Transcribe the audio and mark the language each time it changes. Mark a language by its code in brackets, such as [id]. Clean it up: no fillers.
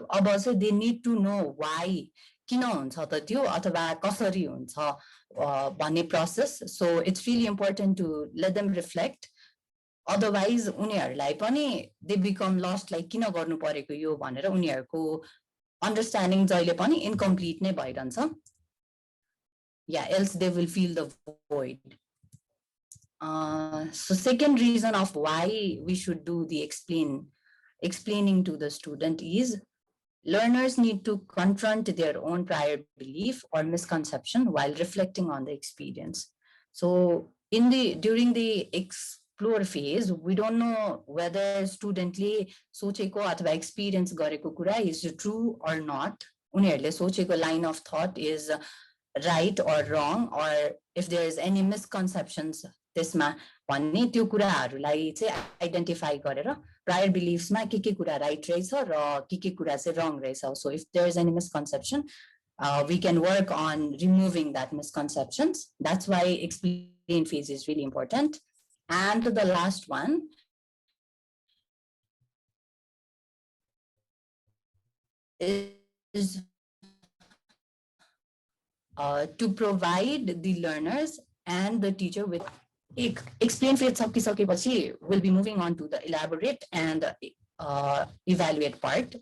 [ne] अब चाहिँ [en] they need to know why. [ne] किन हुन्छ त त्यो अथवा कसरी हुन्छ भन्ने process. [en] So it's really important to let them reflect. [ne] Otherwise उनीहरूलाई पनि [en] they become lost, [ne] like किन गर्नु परेको यो भनेर उनीहरूको understanding जहिले पनि incomplete नै भइरहन्छ. [en] Yeah, else they will feel the void. So second reason of why we should do the explaining to the student is learners need to confront their own prior belief or misconception while reflecting on the experience. So during the explore phase, we don't know whether [ne] studentले सोचेको अथवा experience गरेको कुरा [en] is true or not. [ne] उनीहरूले सोचेको [en] line of thought is right or wrong, or if there is any misconceptions [ne] त्यसमा भन्ने त्यो कुराहरूलाई चाहिँ आइडेन्टिफाई गरेर prior beliefs मा के कुरा right रहेछ र के कुरा चाहिँ wrong रहेछ. [en] So if there is any misconception, we can work on removing that misconceptions. That's why explain phase is really important. And the last one is to provide the learners and the teacher with explain phase [ne] सकिसकेपछि [en] we'll be moving on to the elaborate and evaluate part.